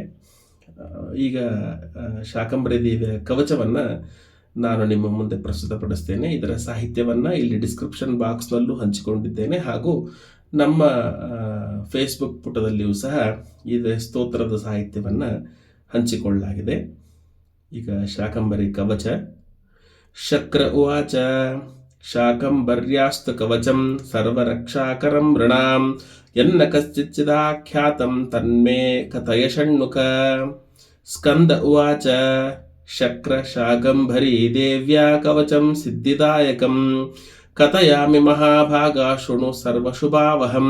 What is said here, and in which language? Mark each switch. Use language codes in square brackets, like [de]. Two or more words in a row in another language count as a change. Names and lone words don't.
[kn] ಈಗ ಶಾಕಂಬರಿ ದೇವಿಯ ಕವಚವನ್ನು ನಾನು ನಿಮ್ಮ ಮುಂದೆ ಪ್ರಸ್ತುತಪಡಿಸ್ತೇನೆ. ಇದರ ಸಾಹಿತ್ಯವನ್ನು ಇಲ್ಲಿ [en] description boxನಲ್ಲೂ [kn] ಹಂಚಿಕೊಂಡಿದ್ದೇನೆ, ಹಾಗೂ ನಮ್ಮ ಫೇಸ್ಬುಕ್ ಪುಟದಲ್ಲಿಯೂ ಸಹ ಇದರ ಸ್ತೋತ್ರದ ಸಾಹಿತ್ಯವನ್ನು ಹಂಚಿಕೊಳ್ಳಲಾಗಿದೆ. ಈಗ ಶಾಕಂಬರಿ ಕವಚ. [sa] ಶಕ್ರ ಉವಾಚ ಶಾಕಂಬರ್ಯಾಸ್ತು ಕವಚಂ ಸರ್ವರಕ್ಷಾಕರಂ ಋಣಾಂ ಯನ್ನ ಕಶ್ಚಿಚ್ಚಿದಾಖ್ಯಾತಂ ತನ್ಮೇ ಕಥಯ ಷಣ್ಮುಖ. ಸ್ಕಂದ ಉವಾಚ ಶಕ್ರ ಶಾಕಂಭರಿ ದೇವ್ಯಾ ಕವಚಂ ಸಿದ್ಧಿದಾಯಕಂ ಕಥಯಾಮಿ ಮಹಾಭಾಗ ಶೃಣು ಸರ್ವಶುಭಾವಹಂ.